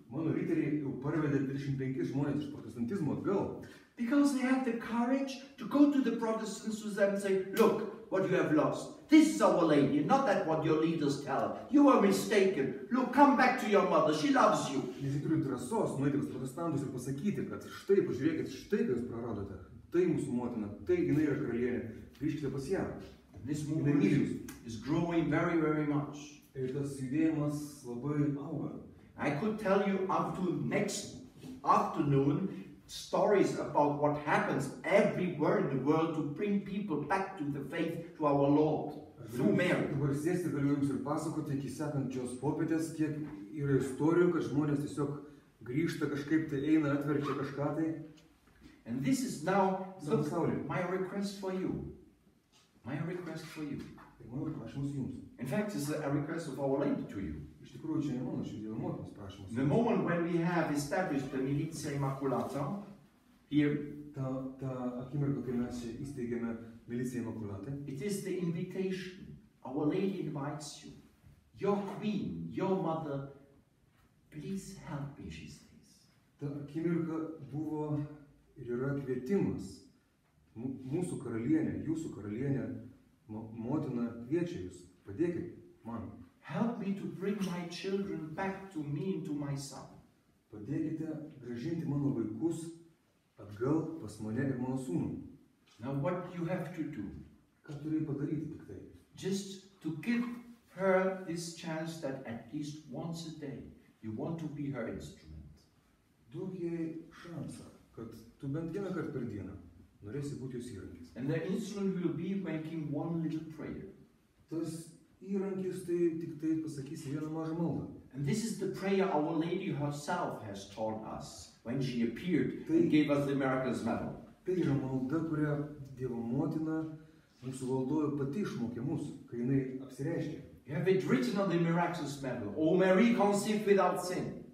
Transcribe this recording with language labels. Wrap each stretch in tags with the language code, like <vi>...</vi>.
<lt>Mano Riterija jau parvedė 25 žmonės iš protestantizmo atgal.</lt> <en>Because they have the courage to go to the Protestants to them and say, look, what you have lost. This is Our Lady, not that what your leaders tell. You are mistaken. Look, come back to your mother. She loves you.</en> <lt>Nes jie turi drąsos nueiti pas protestantus ir pasakyti, kad štai, pažiūrėkit, štai, ką jūs praradote. Tai mūsų motina, tai jinai yra karalienė. Grįžkite pas ją.</lt> <en>This movement is growing very, very much.</en> <lt>Ir tas judėjimas labai auga.</lt> <en>I could tell you up to next afternoon stories about what happens everywhere in the world to bring people back to the faith, to our Lord, through Mary.</en> <lt>Dabar sėsti galiu jums ir pasakoti iki sekančios popietės, kiek yra istorijų, kad žmonės tiesiog grįžta kažkaip, tai eina, atverčia kažką tai.</lt> <en>And this is now my request for you. My request for you.</en> <lt>Tai mano prašymas jums.</lt> <en>In fact, it's a request of Our Lady to you.</en> <lt>Iš tikrųjų, čia ne mano, čia Dievo motinos prašymas.</lt> <en>The moment when we have established the Militia Immaculata, here,</en> <lt>ta akimirka, kai mes čia įsteigėme miliciją Imakulatę,</lt> <en>it is the invitation. Our Lady invites you. Your queen, your mother, please help me, she says.</en> <lt>Ta akimirka buvo ir yra kvietimas. Mūsų karalienė, jūsų karalienė, motina kviečia jūs. Padėkit man.</lt> <en>Help me to bring my children back to me and to my son.</en> <lt>Padėkite grąžinti mano vaikus atgal pas mane ir mano sūnų.</lt> <en>Now what you have to do?</en> <lt>Ką turi padaryti tik tai?</lt> <en>Just to give her this chance that at least once a day you want to be her instrument.</en> <lt>Duok jai šansą, kad tu bent vieną kartą per dieną norėsi būti jos įrankis.</lt> <en>And the instrument will be making one little prayer.</en> <lt>Tas įrankis tai tik tai pasakysi vieną mažą maldą.</lt> <en>And this is the prayer Our Lady herself has taught us when she appeared and gave us the Miraculous Medal.</en> <lt>Tai yra malda, kurią Dievo motina mūsų valdojo pati išmokė mus, kai jinai apsireiškė.</lt> <en>You have it written on the Miraculous Medal. O Mary conceived without sin.</en>